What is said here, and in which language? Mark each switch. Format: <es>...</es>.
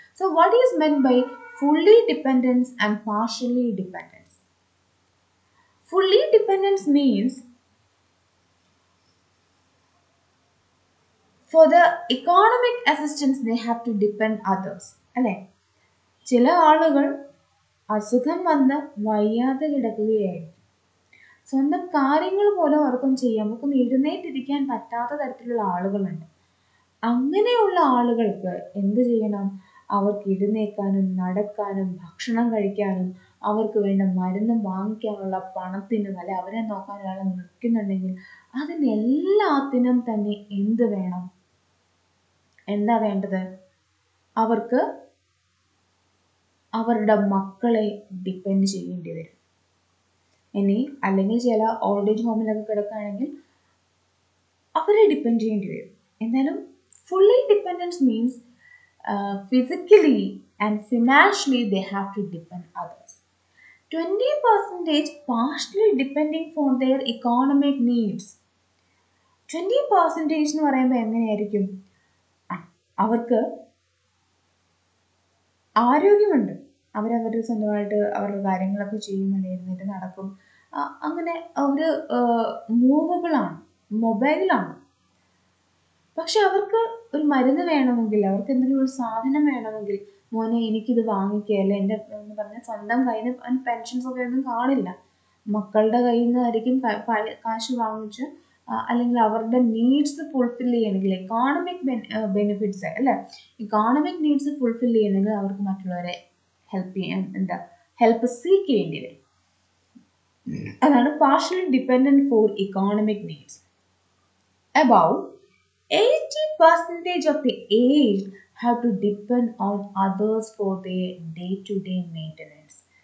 <en>So what is meant by fully dependence and partially dependence? Fully dependence means for the economic assistance they have to depend others.</en> <ml>അല്ലേ ചില ആളുകൾ അസുഖം വന്ന് വയ്യാതെ കിടക്കുകയായിരിക്കും. സ്വന്തം കാര്യങ്ങൾ പോലും അവർക്കും ചെയ്യാം നമുക്കൊന്നും എഴുന്നേറ്റിരിക്കാൻ പറ്റാത്ത തരത്തിലുള്ള ആളുകളുണ്ട്. അങ്ങനെയുള്ള ആളുകൾക്ക് എന്ത് ചെയ്യണം? അവർക്ക് എഴുന്നേൽക്കാനും നടക്കാനും ഭക്ഷണം കഴിക്കാനും അവർക്ക് വേണ്ട മരുന്നും വാങ്ങിക്കാനുള്ള പണത്തിനും അല്ലെ അവരെ നോക്കാൻ ഒരാൾ നിൽക്കുന്നുണ്ടെങ്കിൽ അതിനെല്ലാത്തിനും തന്നെ എന്ത് വേണം? എന്താ വേണ്ടത്? അവർക്ക് അവരുടെ മക്കളെ ഡിപ്പെൻഡ് ചെയ്യേണ്ടി വരും. ഇനി അല്ലെങ്കിൽ ചില ഓൾഡ് ഏജ് ഹോമിലൊക്കെ കിടക്കുകയാണെങ്കിൽ അവരെ ഡിപ്പെൻഡ് ചെയ്യേണ്ടി വരും.</ml> <en>എന്നാലും fully dependence means physically and financially they have to depend others. 20 percentage partially depending for their economic needs.</en> <ml>20 percentage എന്ന് പറയുമ്പോൾ എങ്ങനെയായിരിക്കും? അവർക്ക് ആരോഗ്യമുണ്ട്, അവരവരുടെ സ്വന്തമായിട്ട് അവരുടെ കാര്യങ്ങളൊക്കെ ചെയ്യുന്നുണ്ട്, എഴുന്നേറ്റ് നടക്കും, അങ്ങനെ ഒരു മൂവബിൾ ആണ്, മൊബൈലാണ്. പക്ഷെ അവർക്ക് ഒരു മരുന്ന് വേണമെങ്കിൽ, അവർക്ക് എന്തെങ്കിലും ഒരു സാധനം വേണമെങ്കിൽ, മോനെ എനിക്കിത് വാങ്ങിക്കുക, അല്ലെ എൻ്റെ എന്ന് പറഞ്ഞാൽ സ്വന്തം കയ്യിൽ നിന്ന് പെൻഷൻസ് ഒക്കെ ഒന്നും കാണില്ല, മക്കളുടെ കയ്യിൽ നിന്നായിരിക്കും കാശ് വാങ്ങിച്ച് അല്ലെങ്കിൽ അവരുടെ നീഡ്സ് ഫുൾഫിൽ ചെയ്യണമെങ്കിൽ, എക്കോണമിക് ബെനിഫിറ്റ്സ് അല്ലെ, ഇക്കോണമിക് നീഡ്സ് ഫുൾഫിൽ ചെയ്യണമെങ്കിൽ അവർക്ക് മറ്റുള്ളവരെ ഹെൽപ്പ് ചെയ്യാൻ ഹെൽപ്പ് സീക്ക് ചെയ്യേണ്ടി വരും.</ml> <en>അതാണ് partially dependent for economic needs. About 80% of the aged have to depend on others for their day-to-day maintenance.</en>